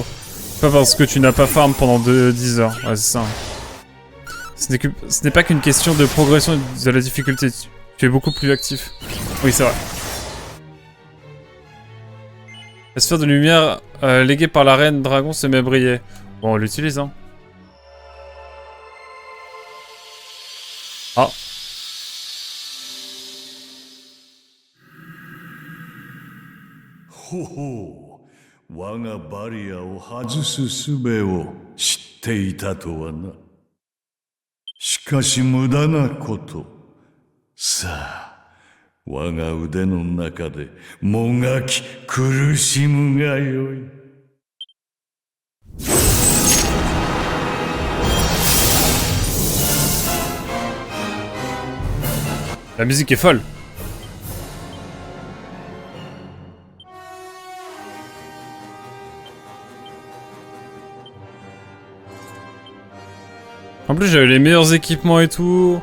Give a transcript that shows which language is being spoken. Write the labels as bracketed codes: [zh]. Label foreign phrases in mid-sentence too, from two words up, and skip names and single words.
[fr] Pas parce que tu n'as pas farm pendant 10 heures. Ouais, c'est ça. Ce n'est pas qu'une question de progression de la difficulté. Tu es beaucoup plus actif. Oui, c'est vrai. La sphère de lumière léguée par la reine dragon se met à briller. Bon, on l'utilise, hein. Ah. Ho ho. [ja] 我がバリアを外す術を知っていたとはな。しかし無駄なこと。さあ、我が腕の中でもがき苦しむがよい。 [fr] La musique est folle. En plus, j'avais les meilleurs équipements et tout.